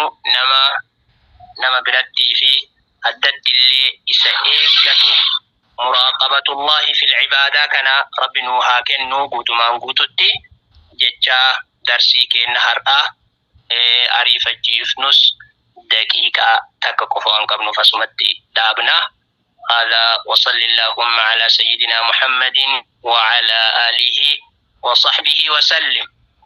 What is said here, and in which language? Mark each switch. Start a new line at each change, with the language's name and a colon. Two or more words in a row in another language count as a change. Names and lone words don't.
Oromo: Nama birattii fi addatti illee isa eeggatu
Arabic: مراقبة الله في العبادة
Oromo: kana rabbi nu haa kennu guutumaan guututti jecha darsii kenna har'aa ariifachiifnus daqiiqaa takka qofa waan qabnuuf asumatti dhaabna.
Arabic: هذا وصل اللهم على سيدنا محمد وعلى آله وصحبه وسلم.